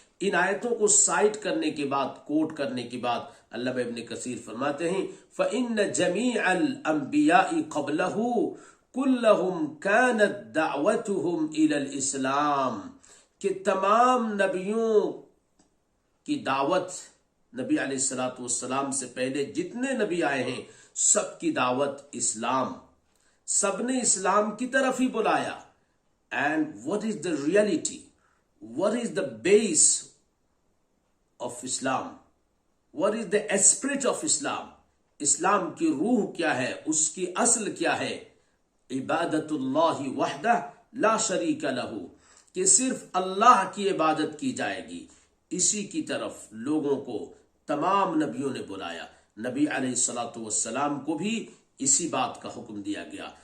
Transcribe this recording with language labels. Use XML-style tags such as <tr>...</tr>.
<ur>ان آیتوں کو سائٹ کرنے کے بعد، کوٹ کرنے کے بعد علامہ ابن کثیر فرماتے ہیں</ur> <ar>فَإِنَّ جَمِيعَ الْأَنْبِيَاءِ قَبْلَهُ كُلَّهُمْ كَانَتْ دَعْوَتُهُمْ إِلَى الْإِسْلَامِ،</ar> <ur>کہ تمام نبیوں کی دعوت، نبی علیہ الصلوۃ والسلام سے پہلے جتنے نبی آئے ہیں سب کی دعوت اسلام، سب نے اسلام کی طرف ہی بلایا.</ur> <en>And what is the reality? What is the base of Islam? What is the spirit of Islam?</en> <ur>اسلام کی روح کیا ہے، اس کی اصل کیا ہے؟</ur> <ar>عبادت اللہ وحدہ لا شریک لہ،</ar> <ur>کہ صرف اللہ کی عبادت کی جائے گی. اسی کی طرف لوگوں کو تمام نبیوں نے بلایا. نبی علیہ الصلوۃ والسلام کو بھی اسی بات کا حکم دیا گیا.</ur>